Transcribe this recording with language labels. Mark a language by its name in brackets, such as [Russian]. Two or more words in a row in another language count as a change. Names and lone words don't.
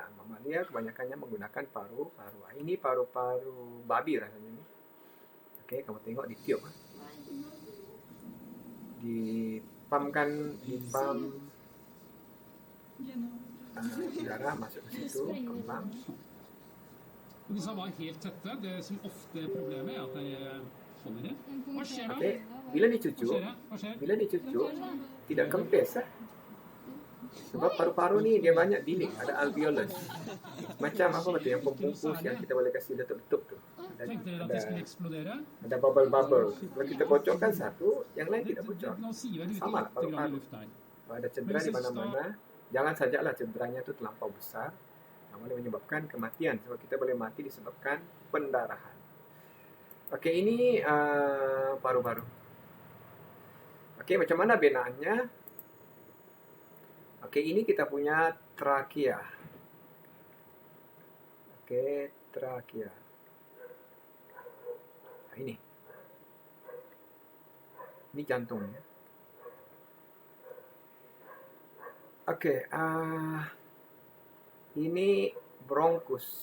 [Malay] Mamalia kebanyakannya menggunakan paru-paru. Ini paru-paru babi rasanya ini. Kamu tengok ditiup. Dipamkan, udara masuk ke situ, kembang. [Norwegian] Disse var helt tette. Det som ofte er problemet, er at de holder det. Hva skjer da? [Malay] Bila dicucuk, tidak kempes. Sebab paru-paru ni dia banyak bilik, ada alveolus. Macam apa betul yang pembungkus yang kita boleh kasih letup-letup tu. [Norwegian] Tenkte dere at det skulle eksplodere? [Malay] Ada bubble. Kalau kita bocorkan satu, yang lain tidak bocor. [Norwegian] Nå sier vi det [Malay] Sama lah [Norwegian] litt grann i [Malay] paru-paru. [Norwegian] lufta her. [Malay] Kalau ada cedera di mana-mana, jangan sajalah cederanya itu terlampau besar. Boleh menyebabkan kematian. Sebab kita boleh mati disebabkan pendarahan. Ini paru-paru. Macam mana benaannya? Ini kita punya trakea. Trakea. Ini jantungnya. Ini bronkus.